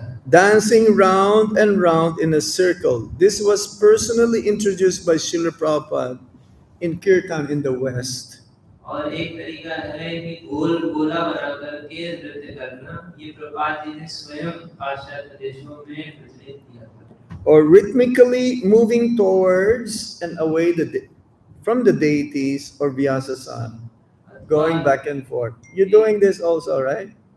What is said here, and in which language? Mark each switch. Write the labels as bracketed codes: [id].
[en] Dancing round and round in a circle. This was personally introduced by Srila Prabhupada in Kirtan in the West. [hi] और एक तरीका है कि गोल गोला बना करके नृत्य करना, ये प्रभुपाद जी ने स्वयं पाश्चात्य देशों में प्रचलित किया था। [en] Or rhythmically moving towards and away from the deities or Vyasa-san, going back and forth. You're doing this also, right?